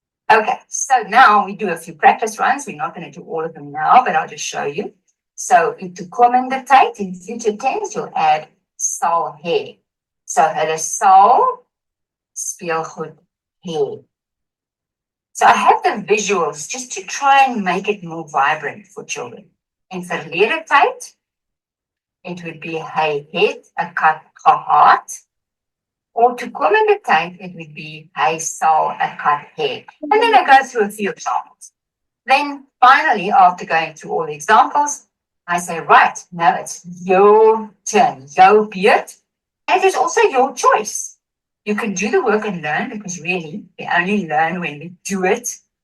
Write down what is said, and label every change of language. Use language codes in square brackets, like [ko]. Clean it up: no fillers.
[en] Okay, so now we do a few practice runs. We're not going to do all of them now, but I'll just show you. So in [af] toekomende tyd, [en] in future tense, you'll add [af] sal hê. So hulle sal speelgoed hê. [en] So I have the visuals just to try and make it more vibrant for children. [af] In verlede tyd, [en] it would be [af] hy het 'n kat gehad. Or toekomende tyd, [en] it would be [af] hy sal 'n kat hê. [en] And then I go through a few examples. Then finally, after going through all the examples, I say, right, now it's your turn, your beurt. And it is also your choice. You can do the work and learn, because really, we only learn when we do it.